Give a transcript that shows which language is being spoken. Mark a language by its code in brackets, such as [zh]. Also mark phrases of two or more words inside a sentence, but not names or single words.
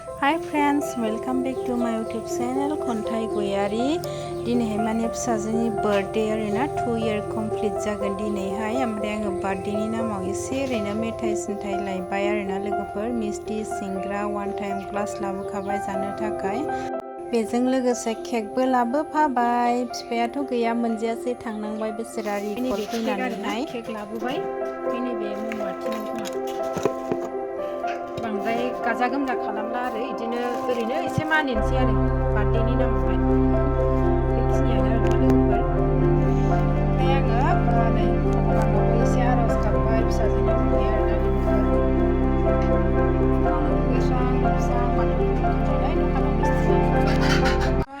[en] Hi friends, welcome back to my YouTube channel Kantai Goyary. [brx] दिनैहाय माने फिसाजोनि बर्थडे आरोना [en] 2 year complete [brx] जागोन दिनैहाय ओमफ्राय आङो बर्थडेनि नामाव एसे ओरैनो मेथाइ सिन्थाइ लायबाय आरोना लोगोफोर मिस्टी सिंग्रा [en] one time glass [brx] लाबोखाबाय जानो थाखाय बेजों लोगोसे केकबो लाबोफाबाय बिफायाथ' गैया मोनजायासै थांनांबाय बेसोरा रिकल फैनानैहाय केक लाबोबाय फैनो बे ममाथिनि खोमा बांद्राय गाजा गोमजा खालामला आरो इदिनो ओरैनो एसे मानिनोसै आरो बर्थडेनि नामावहाय बेखिनियानो आरो लोगोफोर ओमफ्राय आङो नै भगबानावबो एसे आर'ज गाबबाय फिसाजोनि थाखाय आरोना लोगोफोर दुगैस्रां लोबस्रां बाथौ खुलुमनानै दखानाव मिस्थि